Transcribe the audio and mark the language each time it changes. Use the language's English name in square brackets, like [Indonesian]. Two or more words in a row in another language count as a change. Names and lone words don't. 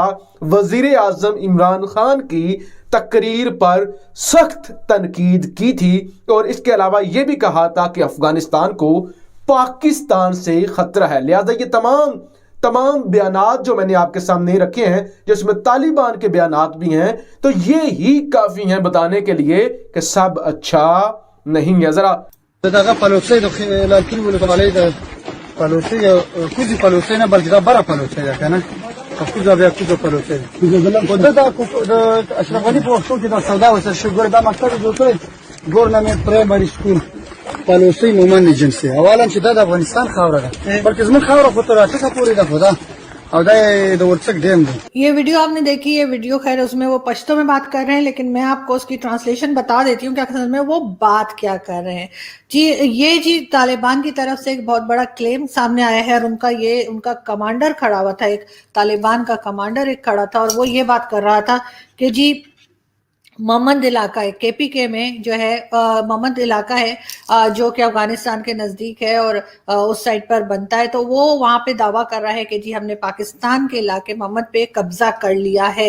[Urdu] وزیر اعظم عمران خان کی تقریر پر سخت تنقید کی تھی، اور اس کے علاوہ یہ بھی کہا تھا کہ افغانستان کو پاکستان سے خطرہ ہے۔ لہذا یہ تمام بیانات جو میں نے آپ کے سامنے رکھے ہیں، جس میں طالبان کے بیانات بھی ہیں، تو یہ ہی کافی ہیں بتانے کے لیے کہ سب اچھا نہیں ہے۔ ذرا [Pashto] دغه پلوڅې د لکل ولسوالۍ د پلوڅې کوزي پلوڅې نه بلکې دا بره پلوڅې ده کنه کوزه بیا کوزه پلوڅې ده د اشرف غني په وختو کې دا سودا وسه شګور دا مکتب جوړ کړی ګورنمنت پرایمري سکول پلوڅې مومن ایجنسی اولا چې دا د افغانستان خاوره ده بلکې زموږ خاوره خو تر څه پورې ده خدا اور د ورڅک ډیم ده۔ [Urdu] یہ ویڈیو آپ نے دیکھی، یہ ویڈیو خیر اس میں وہ پشتو میں بات کر رہے ہیں، لیکن میں آپ کو اس کی ٹرانسلیشن بتا دیتی ہوں کہ اصل میں وہ بات کیا کر رہے ہیں۔ جی طالبان کی طرف سے ایک بہت بڑا کلیم سامنے آیا ہے، اور ان کا کمانڈر کھڑا ہوا تھا، ایک طالبان کا کمانڈر ایک کھڑا تھا، اور وہ یہ بات کر رہا تھا کہ جی ممند علاقہ ہے KPK میں جو ہے، ممند علاقہ ہے جو کہ افغانستان کے نزدیک ہے اور اس سائٹ پر بنتا ہے، تو وہ وہاں پہ دعویٰ کر رہا ہے کہ جی ہم نے پاکستان کے علاقے ممند پہ قبضہ کر لیا ہے۔